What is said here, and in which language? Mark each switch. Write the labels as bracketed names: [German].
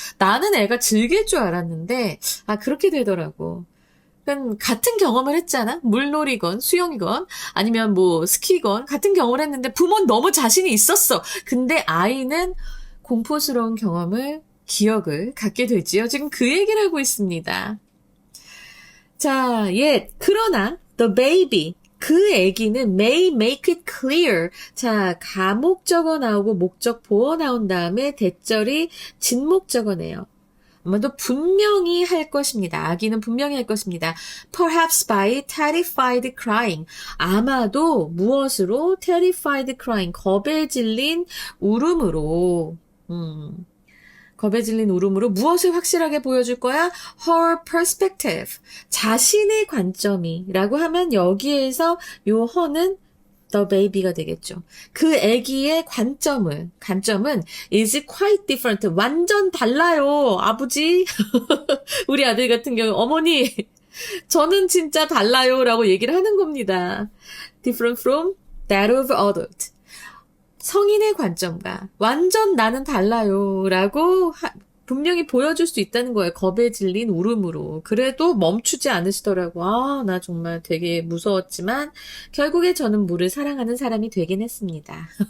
[Korean] 나는 애가 즐길 줄 알았는데 그렇게 되더라고. 그러니까 같은 경험을 했잖아. 물놀이건 수영이건 아니면 뭐 스키건 같은 경험을 했는데 부모는 너무 자신이 있었어. 근데 아이는 공포스러운 기억을 갖게 되지요. 지금 그 얘기를 하고 있습니다. 자, 그러나 [English] the baby, [Korean] 그 아기는 [English] may make it clear. [Korean] 자, 가목적어 나오고 목적보어 나온 다음에 대절이 진목적어네요. 아마도 분명히 할 것입니다. 아기는 분명히 할 것입니다. [English] Perhaps by terrified crying. [Korean] 아마도 무엇으로? [English] terrified crying. [Korean] 겁에 질린 울음으로. 겁에 질린 울음으로 무엇을 확실하게 보여줄 거야? [English] Her perspective. [Korean] 자신의 관점이라고 하면 여기에서 요 her는 [English] the baby [Korean] 가 되겠죠. 그 아기의 관점은 [English] is quite different. [Korean] 완전 달라요. 아버지. 우리 아들 같은 경우 어머니 저는 진짜 달라요 라고 얘기를 하는 겁니다. [English] Different from that of adult. [Korean] 성인의 관점과 완전 나는 달라요 라고 분명히 보여줄 수 있다는 거예요. 겁에 질린 울음으로. 그래도 멈추지 않으시더라고. 나 정말 되게 무서웠지만 결국에 저는 물을 사랑하는 사람이 되긴 했습니다.